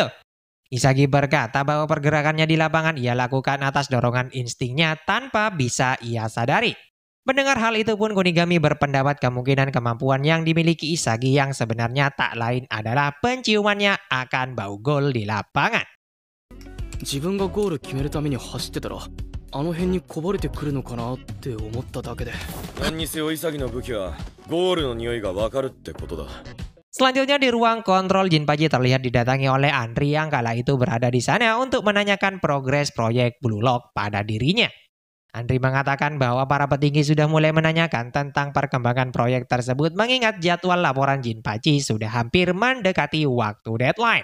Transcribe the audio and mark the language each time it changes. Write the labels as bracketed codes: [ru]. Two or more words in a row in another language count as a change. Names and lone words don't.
[id] Isagi berkata bahwa pergerakannya di lapangan ia lakukan atas dorongan instingnya tanpa bisa ia sadari. Mendengar hal itu pun Kunigami berpendapat kemungkinan kemampuan yang dimiliki Isagi yang sebenarnya tak lain adalah penciumannya akan bau gol di lapangan. [ja] あの辺にこぼれてくるのかなって思っただけで。何にせよ潔の武器はゴールの匂いがわかるってことだ。 [id] Selanjutnya di ruang kontrol, Jinpachi terlihat didatangi oleh Andri yang kala itu berada di sana untuk menanyakan progres proyek Blue Lock pada dirinya. Andri mengatakan bahwa para petinggi sudah mulai menanyakan tentang perkembangan proyek tersebut mengingat jadwal laporan Jinpachi sudah hampir mendekati waktu deadline.